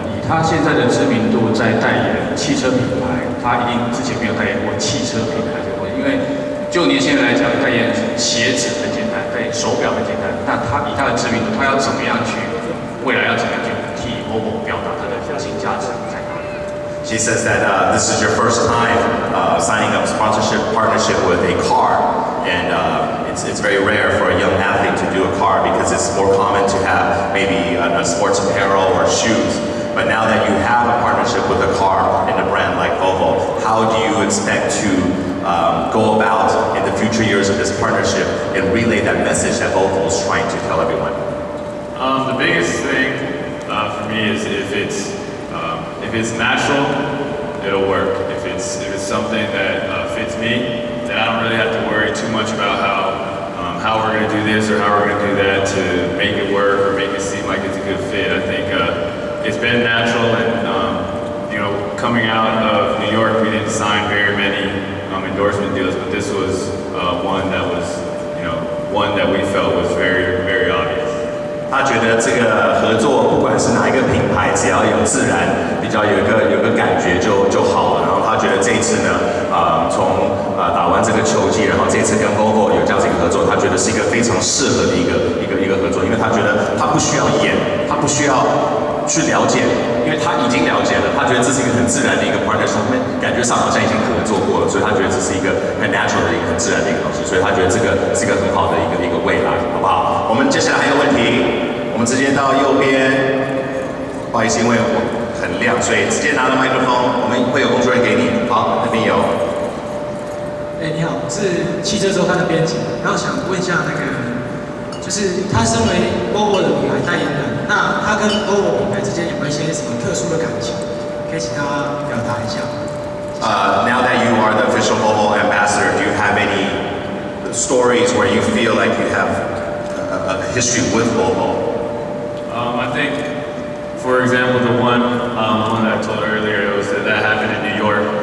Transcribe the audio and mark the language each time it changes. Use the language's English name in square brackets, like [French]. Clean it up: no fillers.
[Chinese] 他现在的知名度在代言汽车品牌，他一定之前没有代言过汽车品牌这个东西，因为就年轻人来讲，代言鞋子很简单，代言手表很简单。那他以他的知名度，他要怎么样去未来要怎么样去替 Volvo 表达它的核心价值在哪里 [English] She says that this is your first time signing up sponsorship partnership with a car, and it's very rare for a young athlete to do a car because it's more common to have maybe a sports apparel or shoes. But now that you have a partnership with a car and a brand like Volvo, how do you expect to go about in the future years of this partnership and relay that message that Volvo is trying to tell everyone? The biggest thing for me is if it's natural, it'll work. If it's something that fits me, then I don't really have to worry too much about how we're going to do this or how we're going to do that to make it work or make it seem like it's a good fit. I think it's been natural, and coming out of New York, we didn't sign very many endorsement deals, but this was one that was one that we felt was very, very obvious. [Chinese] 他觉得这个合作，不管是哪一个品牌，只要有自然，比较有个感觉就好了。然后他觉得这一次呢，从打完这个球季，然后这次跟 Volvo 有这样子一个合作，他觉得是一个非常适合的一个合作，因为他觉得他不需要演，他不需要去了解，因为他已经了解了，他觉得这是一个很自然的一个 partnership， 感觉上好像已经合作过了，所以他觉得这是一个很 natural 的一个很自然的一个东西，所以他觉得这个是一个很好的一个未来，好不好？我们接下来还有问题。我们直接到右边，不好意思，因为我很亮，所以直接拿着麦克风，我们会有工作人员给你。好，那边有。你好，我是汽车周刊的编辑，然后想问一下就是他身为 Volvo 的品牌代言人，那他跟 Volvo 品牌之间有没有一些什么特殊的感情？可以请他表达一下。 [English] Now that you are the official Volvo ambassador, do you have any stories where you feel like you have a history with Volvo? I think, for example, the one that I told earlier, it was that happened in New York.